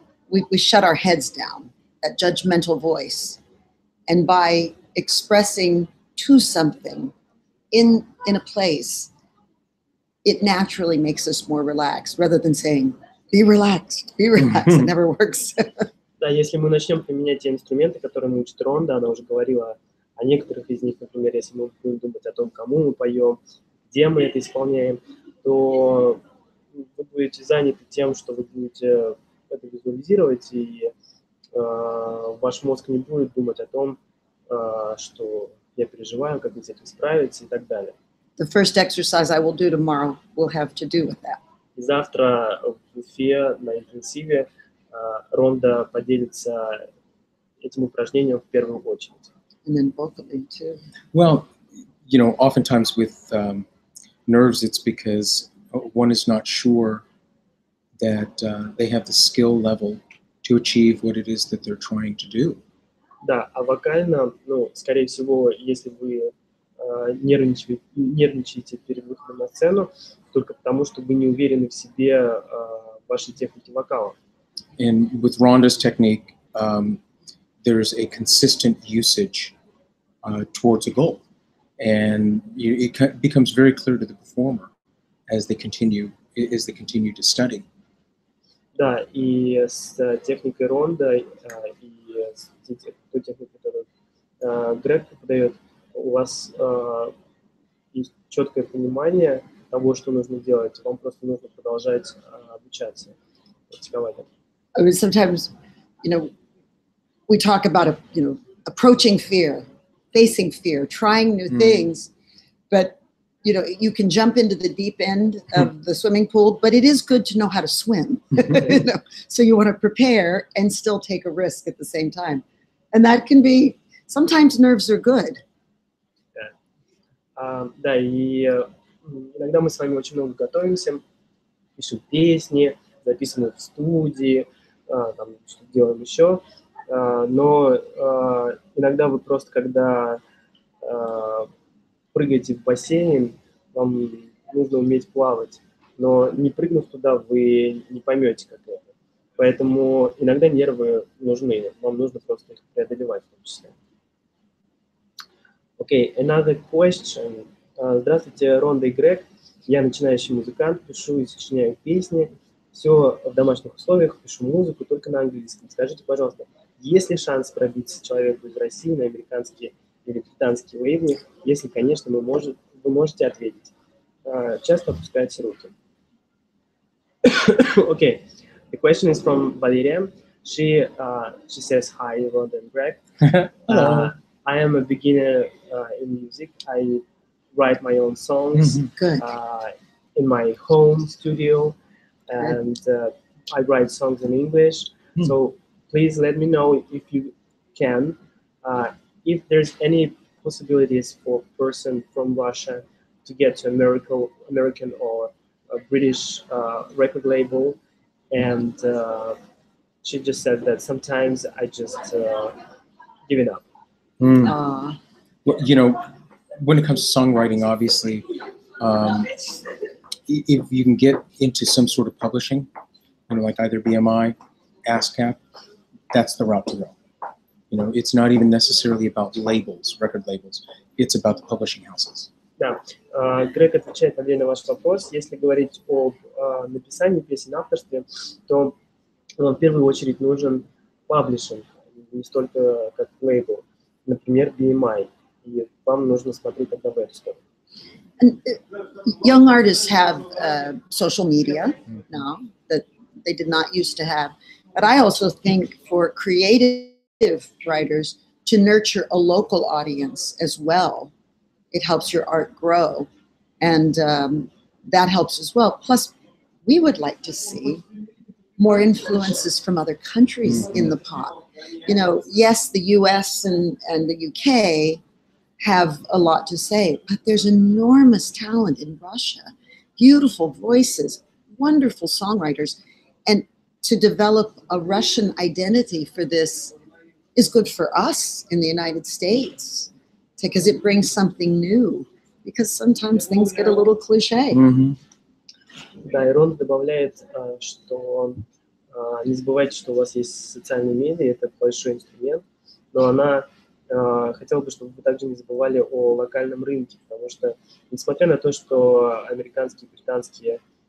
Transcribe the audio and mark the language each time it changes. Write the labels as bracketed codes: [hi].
[en] We shut our heads down, that judgmental voice. And by expressing to something in a place, it naturally makes us more relaxed, rather than saying, be relaxed, it never works. [ru] Да, если мы начнем применять те инструменты, которые мы учит Ронда, она уже говорила о некоторых из них, например, если мы будем думать о том, кому мы поем, где мы это исполняем, то вы будете заняты тем, что вы будете это визуализировать, и ваш мозг не будет думать о том, что я переживаю, как мне с этим справиться и так далее. [en] The first exercise I will do tomorrow will have to do with that. [ru] И завтра в Уфе на интенсиве Ронда поделится этим упражнением в первую очередь. [en] And then vocally too. Well, you know, oftentimes with nerves, it's because one is not sure that they have the skill level to achieve what it is that they're trying to do. [ru] Да, а вокально, ну, скорее всего, если вы нервничаете перед выходом на сцену, только потому, что вы не уверены в себе в вашей технике вокала. [en] And with Rhonda's technique, there's a consistent usage towards a goal. And it becomes very clear to the performer as they continue to study. [ru] Да, и с техникой Ронда, и с той техникой, которую Грег преподает, у вас есть четкое понимание того, что нужно делать, вам просто нужно продолжать обучаться, практиковать. [en] I mean, sometimes, you know, we talk about, you know, approaching fear, facing fear, trying new things, but, you know, you can jump into the deep end of the swimming pool, but it is good to know how to swim, you know? So you want to prepare and still take a risk at the same time. And that can be, sometimes nerves are good. [ru] Да, и иногда мы с вами очень много готовимся, пишем песни, записываем в студии, там, что делаем еще, но иногда вы просто, когда прыгаете в бассейн, вам нужно уметь плавать, но не прыгнув туда, вы не поймете, как это. Поэтому иногда нервы нужны, вам нужно просто их преодолевать в том числе. [en] Okay, another question. [ru] Здравствуйте, Ронда и Грег. Я начинающий музыкант, пишу и сочиняю песни. Все в домашних условиях, пишу музыку только на английском. Скажите, пожалуйста, есть ли шанс пробиться человеку из России на американские или британские лейблы? Если, конечно, вы можете ответить. Часто опускаются руки. [en] Okay, the question is from Valeria. She says, hi, Ronda and Greg. I am a beginner in music. I write my own songs in my home studio, and I write songs in English. So please let me know if you can, if there's any possibilities for a person from Russia to get to American or a British record label. And she just said that sometimes I just give it up. Well, you know, when it comes to songwriting, obviously, if you can get into some sort of publishing, you know, like either BMI, ASCAP, that's the route to go. You know, it's not even necessarily about labels, record labels. It's about the publishing houses. [ru] Да, Грег отвечает на ваш вопрос. Если говорить об написании песен, авторстве, то в первую очередь нужен паблишинг, не столько как лейбл, например, BMI. И вам нужно смотреть тогда в эту сторону. [en] Young artists have social media now that they did not used to have. But I also think for creative writers to nurture a local audience as well, it helps your art grow. And that helps as well. Plus, we would like to see more influences from other countries in the pop. You know, yes, the US and the UK have a lot to say, but there's enormous talent in Russia, beautiful voices, wonderful songwriters. And to develop a Russian identity for this is good for us in the United States because it brings something new, because sometimes things get a little cliche. [ru] Да, и Ронда добавляет, что не забывайте, что у вас есть социальные медиа, это большой инструмент, но она хотела бы, чтобы вы также не забывали о локальном рынке, потому что, несмотря на то, что американские, британские